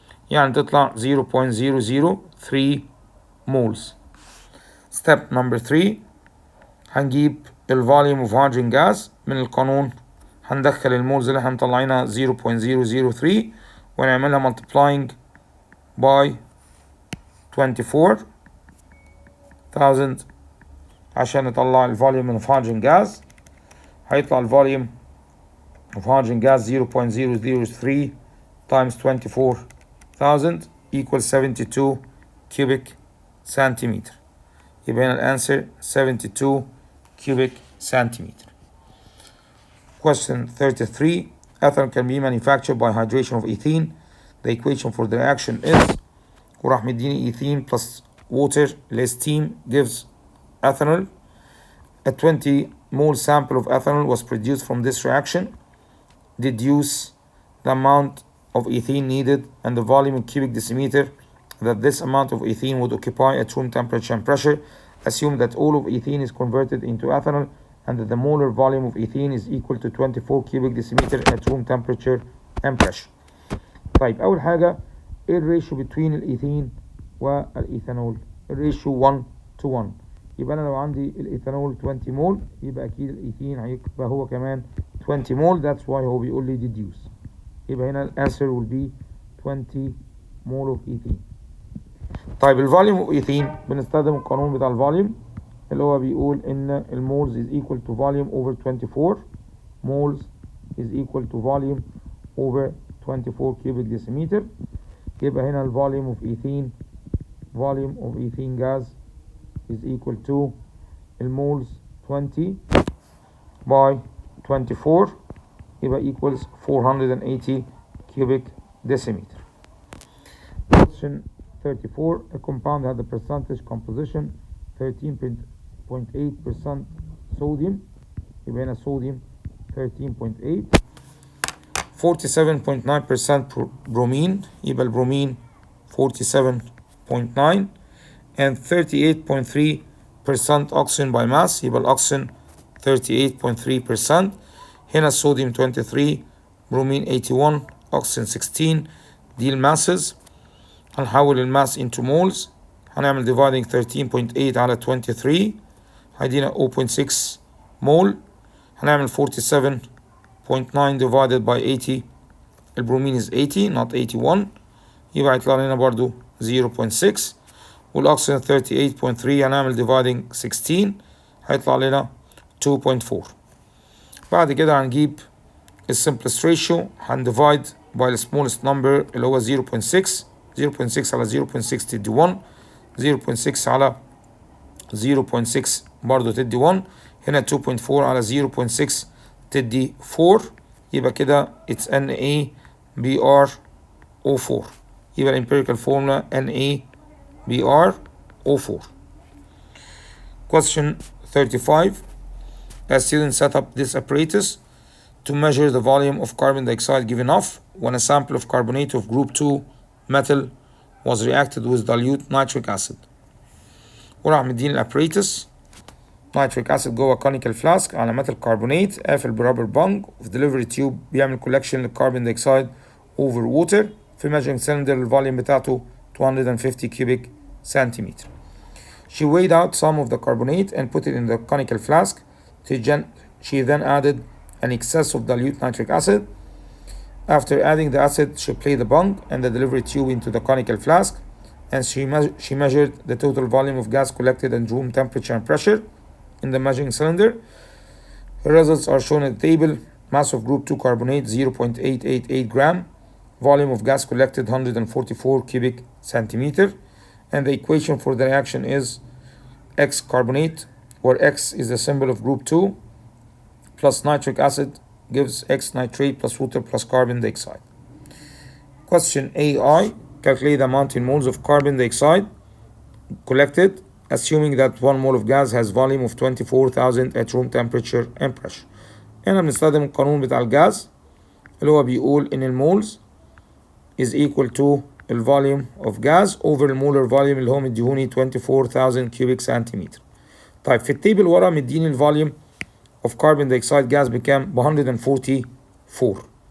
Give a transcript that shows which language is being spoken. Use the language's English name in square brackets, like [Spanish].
[Arabic] يعني تطلع 0.003 moles. [English] Step number 3 [Arabic] هنجيب الفوليوم [English] of hydrogen gas [Arabic] من القانون. هندخل المولز اللي احنا مطلعينها 0.003 ونعملها [English] multiplying by 24,000 [Arabic] عشان نطلع الفوليوم [English] of hydrogen gas. [Arabic] هيطلع الفوليوم [English] of hydrogen gas 0.003 times 24,000 equals 72 cubic centimeter. [Arabic] يبقى هنا الانسر 72 [English] cubic centimeter. Question 33. Ethanol can be manufactured by hydration of ethene. The equation for the reaction is [Arabic] وراح مديني [English] ethene plus water less steam gives ethanol. A 20 mole sample of ethanol was produced from this reaction. Deduce the amount of ethene needed and the volume in cubic decimeter that this amount of ethene would occupy at room temperature and pressure. Assume that all of ethene is converted into ethanol and that the molar volume of ethene is equal to 24 cubic decimeter at room temperature and pressure. [Arabic] طيب أول حاجة إيه الريشيو [English] between [Arabic] الإيثين والإيثانول؟ الريشيو 1 to 1. يبقى أنا لو عندي الإيثانول 20 مول يبقى أكيد الإيثين هيبقى هو كمان 20 مول. [English] That's why [Arabic] هو بيقول لي [English] deduce. [Arabic] يبقى هنا الأنسر [English] will be 20 mole of ethene. [Arabic] طيب الفوليوم اوف ايثين بنستخدم القانون بتاع الفوليوم اللي هو بيقول ان المولز [English] is equal to volume over 24. moles is equal to volume over 24 cubic decimeter. [Arabic] يبقى هنا الفوليوم اوف ايثين [English] volume of ethene gas is equal to [Arabic] المولز [English] 20 by 24 [Arabic] يبقى [English] equals 480 cubic decimeter. Question 34. A compound had the percentage composition 13.8% [Arabic] 13.8% صوديوم، يبقى هنا صوديوم 13.8. 47.9% برومين، يبقى البرومين 47.9. [English] and 38.3% oxygen by mass، [Arabic] يبقى الأكسجين [English] 38.3%. [Arabic] هنا الصوديوم 23، برومين 81، oxygen 16. دي الماسز. هنحول الماس [English] into moles، [Arabic] هنعمل [English] dividing [Arabic] 13.8 على 23 هيدينا 0.6 مول. هنعمل 47.9 [English] divided by 80، [Arabic] البرومين [English] is 80 not 81، [Arabic] يبقى هيطلع لنا برضو 0.6. والأكسجين 38.3 هنعمل [English] dividing [Arabic] 16 هيطلع لنا 2.4. بعد كده هنجيب ال [English] simplest ratio، [Arabic] هندivide [English] by the smallest number [Arabic] اللي هو 0.6. 0.6 على 0.6 تدي 1، 0.6 على 0.6 برضو تدي 1. هنا 2.4 على 0.6 تدي 4، يبقى كده [English] it's NaBrO4. [Arabic] يبقى الامبيريكال فورمولا NaBrO4. [English] Question 35. A student set up this apparatus to measure the volume of carbon dioxide given off when a sample of carbonate of group 2 metal was reacted with dilute nitric acid. [Arabic] وراح مديني [English] الابريتس nitric acid [Arabic] جوه [English] conical flask على metal carbonate [Arabic] قافل [English] برابر بانج [Arabic] وفي [English] delivery tube [Arabic] بيعمل [English] collection للكربون dioxide over water [Arabic] في [English] measuring cylinder [Arabic] الفوليوم بتاعته [English] 250 cubic centimeter. She weighed out some of the carbonate and put it in the conical flask. She then added an excess of dilute nitric acid. After adding the acid, she placed the bung and the delivery tube into the conical flask, and she measured the total volume of gas collected and room temperature and pressure in the measuring cylinder. Her results are shown in the table. Mass of group 2 carbonate 0.888 gram, volume of gas collected 144 cubic centimeter, and the equation for the reaction is X carbonate, where X is the symbol of group 2, plus nitric acid gives X nitrate plus water plus carbon dioxide. Question AI. Calculate the amount in moles of carbon dioxide collected, assuming that 1 mole of gas has volume of 24,000 at room temperature and pressure. [Arabic] هنا بنستخدم القانون بتاع الجاز اللي هو بيقول إن المولز [English] is equal to [Arabic] الفوليوم [English] of gas [Arabic] over المولر فوليوم اللي هو مديهوني 24,000 [English] cubic centimeter. [Arabic] طيب في التيبل ورا مديني الفوليوم [English] of carbon dioxide gas [Arabic] بكام؟ ب 144.